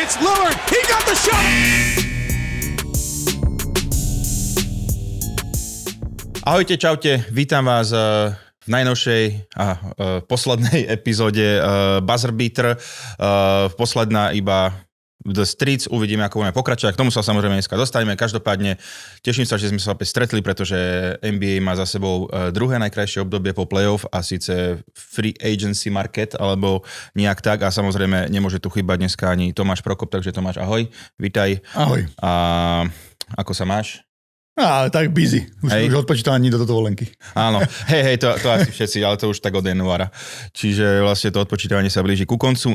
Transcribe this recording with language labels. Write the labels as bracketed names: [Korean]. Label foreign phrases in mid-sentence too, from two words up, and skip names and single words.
[English] It's Lillard. He got the shot. [Slovak] Ahojte, čaute, vítam vás v najnovšej a poslednej epizóde Buzzer Beater. Posledná iba The Streets, uvidíme, ako budeme pokračovať. K tomu sa samozrejme dneska dostaneme. Každopádne teším sa, že sme sa opäť stretli, pretože NBA má za sebou druhé najkrajšie obdobie po playoff a síce [English] free agency market, [Slovak] alebo nejak tak. A samozrejme nemôže tu chýbať dneska ani Tomáš Prokop, takže Tomáš, ahoj, vítaj. Ahoj. A ako sa máš? Tak busy. Už odpočítam ani do dovolenky. Áno, hej, to asi všetci, ale to už tak od januára. Čiže vlastne to odpočítavanie sa blíži ku koncu.